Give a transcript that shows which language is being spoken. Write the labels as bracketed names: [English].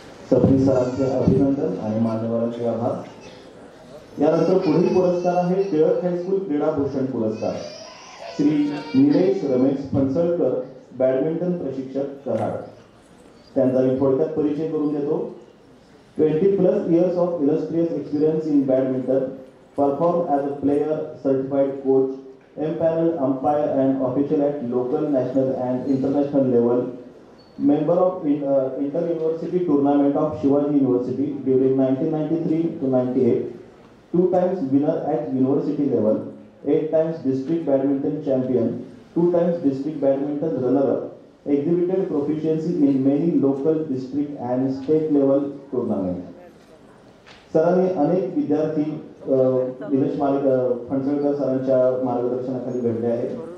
[Marathi] सबनीस सरांचे अभिनंदन आणि मान्यवरांचे आभार. यानंतर पुढील पुरस्कार आहे टिळक हायस्कूल क्रीडाभूषण पुरस्कार. श्री निलेश रमेश फणसळकर, बॅडमिंटन प्रशिक्षक, कराड. त्यांचा मी थोडक्यात परिचय करून देतो. [English] 20+ years of illustrious experience in badminton, performed as a player, certified coach, empaneled umpire and official at local, national and international level. Member of inter-university tournament of Shivaji University during 1993 to 98. 2 times winner at university level. 8 times district badminton champion. 2 times district badminton runner-up, exhibited proficiency in many local, district and state level tournaments. [Marathi] सरांनी अनेक विद्यार्थी दिनेश फणसळकर सरांच्या मार्गदर्शनाखाली घडले आहेत.